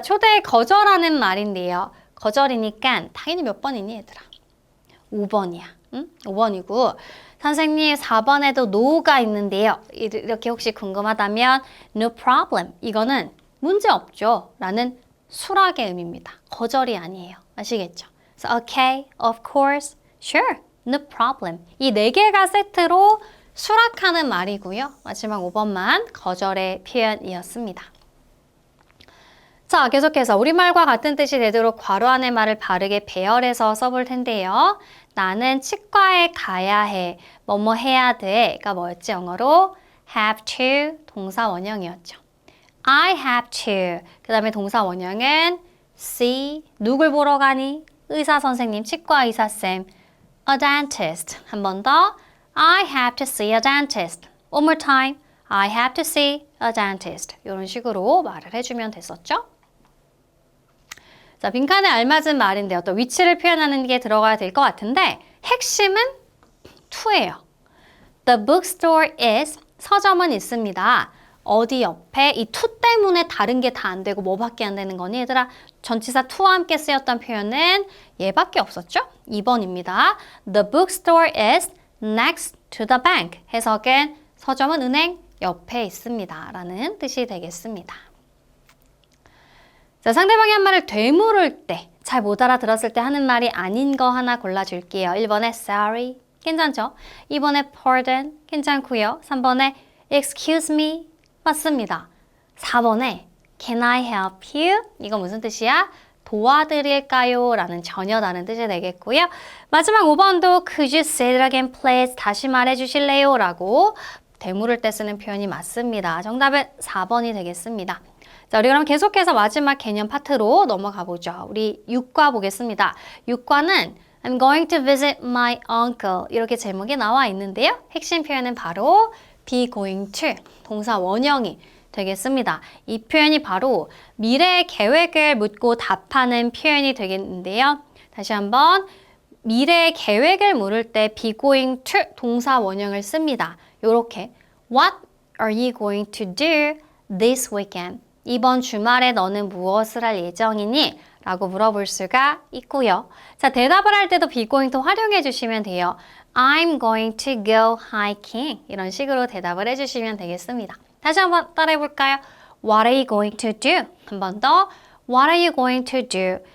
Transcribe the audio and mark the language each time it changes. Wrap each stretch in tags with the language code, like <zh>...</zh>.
<ko>초대에 거절하는 말인데요. 거절이니까 당연히 몇 번이니 얘들아? 5번이야. 응? 5번이고 선생님 4번에도 no가 있는데요. 이렇게 혹시 궁금하다면</ko> <en>no problem.</en> <ko>이거는 문제 없죠. 라는 수락의 의미입니다. 거절이 아니에요. 아시겠죠?</ko> <en>So, okay, of course, sure, no problem.</en> <ko>이 4개가 세트로 수락하는 말이고요. 마지막 5번만 거절의 표현이었습니다. 자, 계속해서 우리말과 같은 뜻이 되도록 괄호 안의 말을 바르게 배열해서 써볼 텐데요. 나는 치과에 가야 해. 뭐뭐 해야 돼가 뭐였지? 영어로 have to 동사 원형이었죠.</ko> <en>I have to.</en> <ko>그 다음에 동사 원형은 see. 누굴 보러 가니? 의사 선생님, 치과 의사쌤.</ko> <en>A dentist.</en> <ko>한 번 더.</ko> <en>I have to see a dentist. One more time. I have to see a dentist.</en> <ko>이런 식으로 말을 해주면 됐었죠. 자, 빈칸에 알맞은 말인데 어떤 위치를 표현하는 게 들어가야 될 것 같은데 핵심은 to예요.</ko> <en>The bookstore is</en> <ko>서점은 있습니다. 어디 옆에 이 to 때문에 다른 게 다 안 되고 뭐밖에 안 되는 거니? 얘들아, 전치사 to와 함께 쓰였던 표현은 얘밖에 없었죠? 2번입니다.</ko> <en>The bookstore is next to the bank.</en> <ko>해석은 서점은 은행 옆에 있습니다. 라는 뜻이 되겠습니다. 자, 상대방이 한 말을 되물을 때, 잘 못 알아들었을 때 하는 말이 아닌 거 하나 골라줄게요. 1번에 sorry, 괜찮죠? 2번에 pardon, 괜찮고요. 3번에</ko> <en>excuse me,</en> <ko>맞습니다.</ko> <en>4번에 can I help you?</en> <ko>이거 무슨 뜻이야? 도와드릴까요? 라는 전혀 다른 뜻이 되겠고요. 마지막 5번도</ko> <en>could you say it again please?</en> <ko>다시 말해 주실래요? 라고 되물을 때 쓰는 표현이 맞습니다. 정답은 4번이 되겠습니다. 자, 우리 그럼 계속해서 마지막 개념 파트로 넘어가 보죠. 우리 6과 보겠습니다. 6과는</ko> <en>I'm going to visit my uncle</en> <ko>이렇게 제목이 나와 있는데요. 핵심 표현은 바로 be going to 동사 원형이 되겠습니다. 이 표현이 바로 미래의 계획을 묻고 답하는 표현이 되겠는데요. 다시 한번 미래의 계획을 물을 때 be going to 동사 원형을 씁니다. 요렇게</ko> <en>What are you going to do this weekend?</en> <ko>이번 주말에 너는 무엇을 할 예정이니? 라고 물어볼 수가 있고요. 자, 대답을 할 때도 be going to 활용해 주시면 돼요.</ko> <en>I'm going to go hiking.</en> <ko>이런 식으로 대답을 해주시면 되겠습니다. 다시 한번 따라해 볼까요?</ko> <en>What are you going to do?</en> <ko>한 번 더.</ko> <en>What are you going to do?</en>